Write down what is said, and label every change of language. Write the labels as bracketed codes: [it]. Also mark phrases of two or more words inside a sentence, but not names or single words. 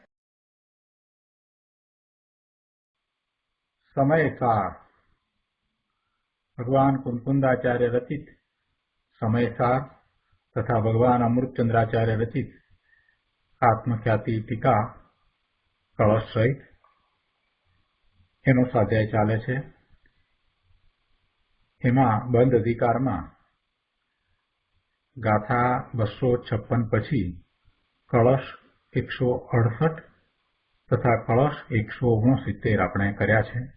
[gu] સમય સાર ભગવાન કુંકુંદાચાર્ય રચિત સમય સાર તથા ભગવાન અમૃતચંદ્રાચાર્ય રચિત આત્મખ્યાતિ ટીકા કળશ સહિત એનો સ્વાધ્યાય ચાલે છે। એમાં બંધ અધિકારમાં ગાથા 256 પછી કળશ 168 તથા કળશ 169 આપણે કર્યા છે।